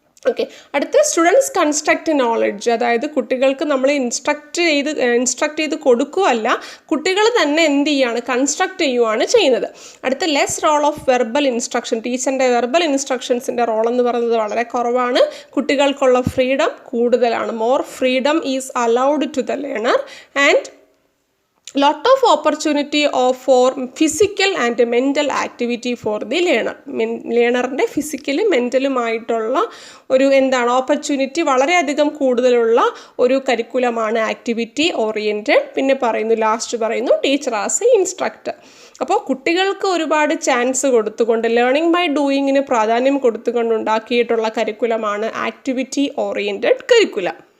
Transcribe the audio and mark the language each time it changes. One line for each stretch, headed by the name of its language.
Malayalam: Okay, അടുത്ത students construct knowledge. അതായത് കുട്ടികൾക്ക് നമ്മൾ ഇൻസ്ട്രക്ട് ചെയ്ത് കൊടുക്കുകയല്ല, കുട്ടികൾ തന്നെ എന്ത് ചെയ്യുകയാണ്, കൺസ്ട്രക്ട് ചെയ്യുകയാണ് ചെയ്യുന്നത്. അടുത്ത less role of verbal instruction. ടീച്ചറിൻ്റെ വെർബൽ ഇൻസ്ട്രക്ഷൻസിൻ്റെ റോൾ എന്ന് പറയുന്നത് വളരെ കുറവാണ്. കുട്ടികൾക്കുള്ള ഫ്രീഡം കൂടുതലാണ്.
English: More freedom is allowed to the learner and lot of opportunity for physical and mental activity for the learner.
Malayalam: ലേണറിൻ്റെ ഫിസിക്കലും മെൻ്റലുമായിട്ടുള്ള opportunity വളരെയധികം കൂടുതലുള്ള ഒരു കരിക്കുലമാണ് ആക്ടിവിറ്റി ഓറിയൻറ്റഡ്. പിന്നെ ലാസ്റ്റ് പറയുന്നു ടീച്ചർ ആസ് എ ഇൻസ്ട്രക്ടർ. അപ്പോൾ കുട്ടികൾക്ക് ഒരുപാട് ചാൻസ് കൊടുത്തുകൊണ്ട് ലേണിംഗ് ബൈ ഡൂയിങ്ങിന് പ്രാധാന്യം കൊടുത്തുകൊണ്ട് ഉണ്ടാക്കിയിട്ടുള്ള കരിക്കുലമാണ് ആക്ടിവിറ്റി ഓറിയൻറ്റഡ് കരിക്കുലം.